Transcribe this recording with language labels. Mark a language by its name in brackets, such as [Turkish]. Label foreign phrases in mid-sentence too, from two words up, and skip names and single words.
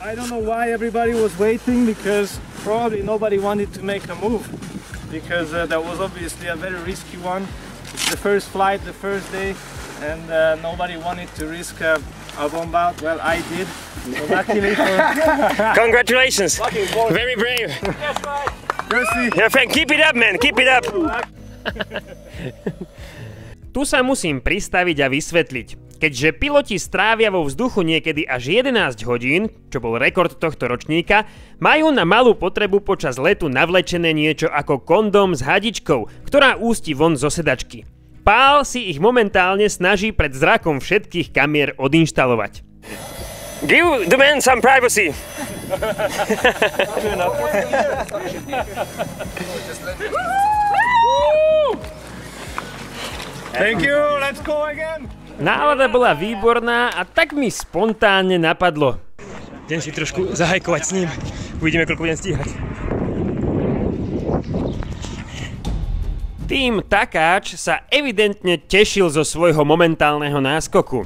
[English] know why everybody was waiting, because probably nobody wanted to make a move, because that was obviously a very risky one. It's the first flight, the first day, and nobody wanted to risk a bomb out. Well, I did. So luckily for... Congratulations! Very brave! Yes, right. Merci. Yeah, Frank, keep it up, man! Keep it up! [Slovak] Tu sa musím pristaviť a vysvetliť. Keďže piloti strávia vo vzduchu niekedy až 11 hodín, čo bol rekord tohto ročníka, majú na malú potrebu počas letu navlečené niečo ako kondóm s hadičkou, ktorá ústi von zo sedačky. Pál si ich momentálne snaží pred zrakom všetkých kamier odinštalovať. [English] Give the man some privacy! Thank you, let's go again! [Slovak] Nálada bola výborná a tak mi spontánne napadlo. Idem si trošku zahajkovať s ním. Uvidíme, koľko budem stíhať. Tým Takáč sa evidentne tešil zo svojho momentálneho náskoku.